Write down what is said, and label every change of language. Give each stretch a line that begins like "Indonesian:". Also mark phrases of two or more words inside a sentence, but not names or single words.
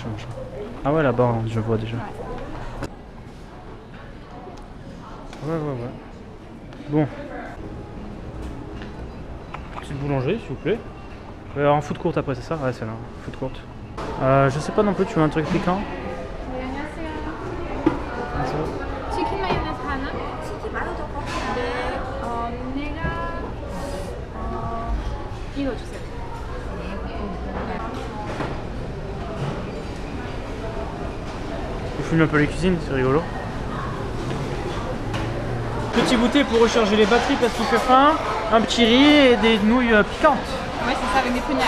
French: Ah ouais, là-bas, hein, je vois déjà. Ouais. Bon. Petite boulangerie, s'il vous plaît. En
English: food court
French: après, c'est ça? Ouais, c'est là,
English: food court.
French: Je sais pas non plus, tu veux un truc piquant?
Korean: 치킨 마요네즈 하나? 치킨 마요네즈 네. 이거 주세요.
French: On filme un peu les cuisines, c'est rigolo. Petit goûter pour recharger les batteries parce qu'il fait faim. Un petit riz et des nouilles piquantes. Ouais, c'est ça, avec des prunières.